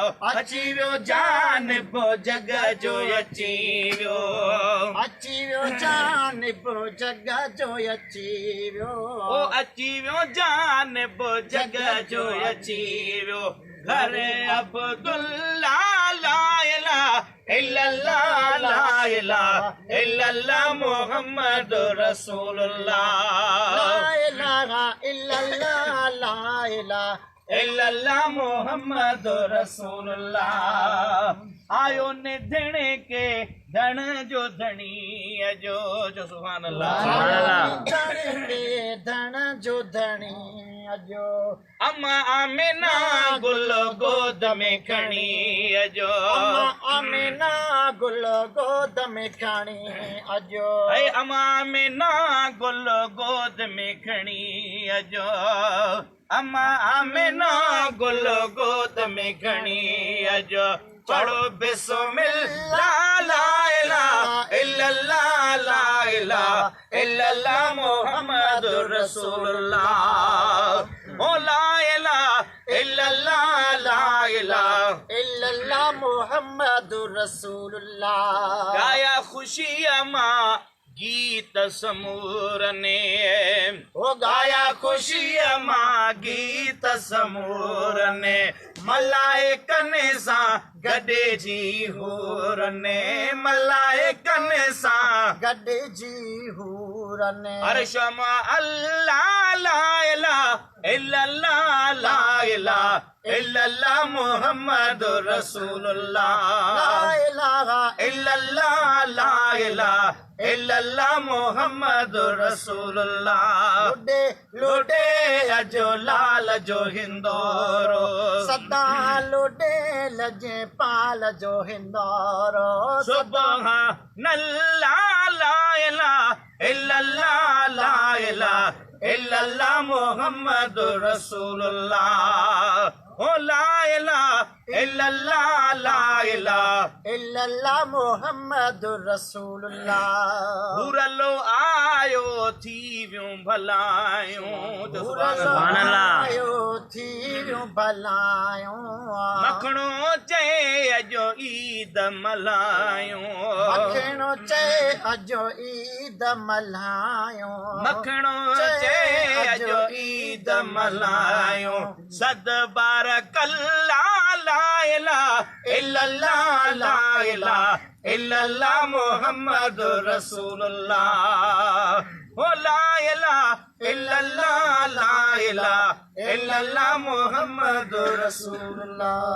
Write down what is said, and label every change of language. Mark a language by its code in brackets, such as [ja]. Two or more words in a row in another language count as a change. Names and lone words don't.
[sd] اچي ويو جانب جڳ جو اچي ويو. اچي ويو جانب جڳ جو اچي ويو. او اچي ويو جانب جڳ جو اچي ويو. گهر عبدالله، [ar] لا اله الا الله، لا اله الا الله، محمد رسول الله. لا اله الا الله، لا اله الا الله، محمد رسول الله. [sd] آيو نه ڌڻي کي ڌڻ جو ڌڻي اجو، جو [ar] سبحان الله. سبحان الله. [sd] ڌڻي کي ڌڻ جو ڌڻي اجو. اما آمينه گل گود ۾ کڻي اجو. اما آمينه گل گود ۾ کڻي اجو. اي اما آمينه گل گود ۾ کڻي اجو. اما آمينه گل گود ۾ کڻي اجو. [ar] پڙهو بسم الله، لا اله الا الله، لا اله الا الله، محمد رسول الله. او لا اله الا الله، لا اله الا الله، محمد رسول الله. [sd] گايا خوشيءَ مان گيت سمور ني. او گايا خوشيءَ مان گيت سمور ني. ملائڪن سان گڏجي حور ني. ملائڪن سان گڏجي حور ني. عرش مان [ar] الله، لا اله الا الله، لا اله الا الله، محمد رسول الله. لا اله الا الله، لا اله الا الله، محمد رسول الله. [sd] لوڏي، لوڏي اجو لال جو هندورو. سدا لوڏي لجپال جو هندورو. [ar] سبحان الله، لا اله الا الله، لا اله الا الله، محمد رسول الله. او لا اله الا الله، لا اله الا الله، محمد رسول الله. [sd] هورلو آيو ٿي ويون ڀلائيون. جو [ar] سبحان الله. [sd] هورلو آيو ٿي ويون ڀلائيون. مکڻو چئي اجو عيد ملائيون. مکڻو چئي اجو عيد ملائيون. مکڻو چئي چئي اجو اجو عيد ملائيون. [ar] صد بارڪ الله، لا اله الا الله، لا اله الا الله، محمد رسول الله. او لا اله الا الله، لا اله الا الله، محمد رسول الله.